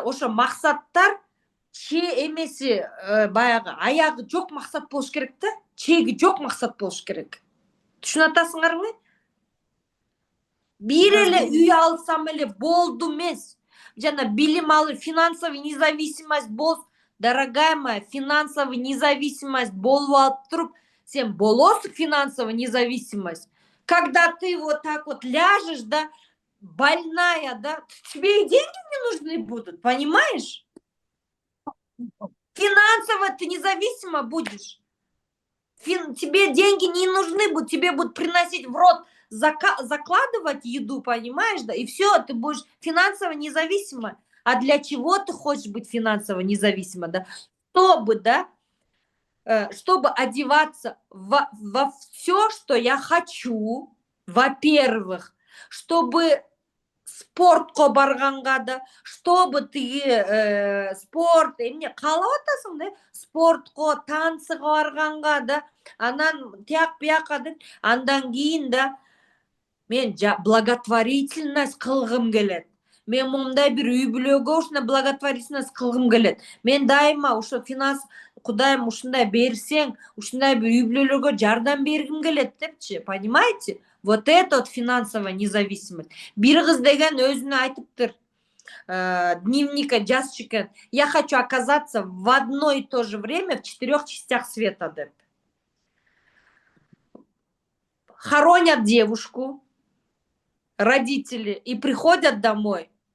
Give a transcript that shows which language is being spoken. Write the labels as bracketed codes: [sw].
[ky] Ошо максаттар эмеси баягы аягы жок максат болуш керек да, чеги жок максат болуш керек. Түшүнүп атасыңарбы? Бир эле үй алсам эле болду эмес. Жана билим алып, финансовый независимость болсун. [ru] Дорогая моя, [ky] финансовый независимость болуп алып туруп, сен болосуң финансовый независимость. [ru] Когда ты вот так вот ляжешь, да, больная, да, тебе и деньги не нужны будут, понимаешь? Финансово ты независимо будешь. Тебе деньги не нужны будут, тебе будут приносить в рот, закладывать еду, понимаешь, да, и все, ты будешь финансово независима. А для чего ты хочешь быть финансово независима, да? Чтобы, да, чтобы одеваться во все, что я хочу, во-первых, чтобы [ky] спортко барганга да, чтобы ты спорт эмне каалап атасың да, спортко, танцыга барганга да, анан тияк бияка да, андан кийин да мен благотворительность кылгым келет. Мен момундай бир үй бүлөгө ушундай благотворительность кылгым келет. Мен дайыма ошо финанс, Кудайым ушундай берсең, ушундай бир үй бүлөлөргө жардам бергим келет депчи, [ru] понимаете? Вот это вот финансовая независимость. [ky] Бир кыз деген өзүнө айтыптыр, дневника жазчу экен. [ru] Я хочу оказаться в одно и то же время в 4 частях света деп. Хоронят девушку, родители, и приходят домой.